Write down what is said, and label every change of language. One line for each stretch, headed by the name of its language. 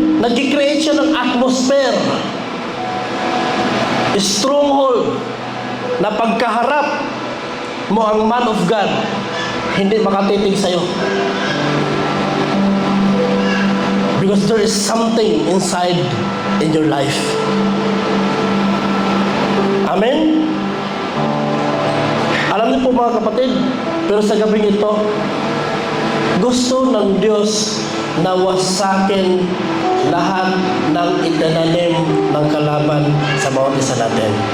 Filipino: Nag-create siya ng atmosphere. Stronghold na pagkaharap mo ang man of God, hindi makatitig sa'yo.
English: Because there is something inside in your life. Amen?
Filipino: Alam niyo po mga kapatid, pero sa gabing ito, gusto ng Diyos na wasakin lahat ng itinanim ng kalaban sa bawat isa natin.